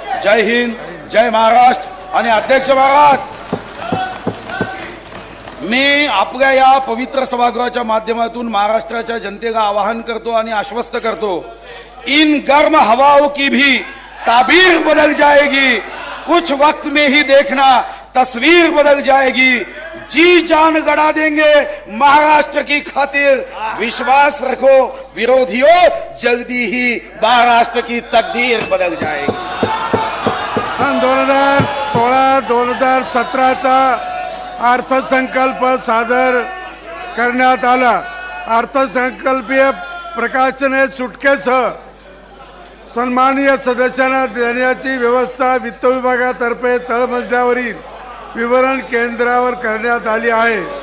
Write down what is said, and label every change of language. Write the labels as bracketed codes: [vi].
[mr] जय हिंद, जय महाराष्ट्र. आणि अध्यक्ष महाराज, मी आपल्या या पवित्र सभागृहाच्या माध्यमातून महाराष्ट्राच्या जनतेला आवाहन करतो आणि आश्वस्त करतो, [hi] इन गर्म हवाओं की भी ताबीर बदल जाएगी. कुछ वक्त में ही देखना तस्वीर बदल जाएगी. जी जान गड़ा देंगे महाराष्ट्र की खातिर. विश्वास रखो विरोधियों, जल्दी ही महाराष्ट्र की तकदीर बदल जाएगी. [mr] सन 2016-2017चा अर्थसंकल्प सादर करण्यात आला. अर्थसंकल्पीय प्रकाशने सुटकेसह सन्माननीय सदस्यांना देण्याची व्यवस्था वित्त विभागातर्फे तळमजल्यावरील विवरण केंद्रावर करण्यात आली आहे.